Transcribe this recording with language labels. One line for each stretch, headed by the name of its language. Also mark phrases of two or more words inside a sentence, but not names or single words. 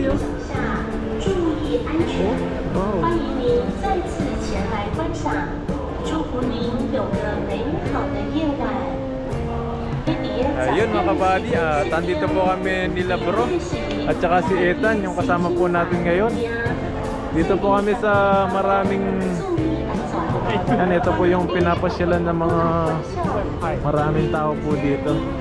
Chinese: Oh. 注意安全，欢迎您再次前来观赏，祝福您有个美好的夜晚。
Filipino: Ayun mga kabady, tandito po kami nila bro at saka si Ethan, yung kasama po natin ngayon. Dito po kami sa maraming... Yan, ito po yung pinapasyalan ng mga maraming tao po dito.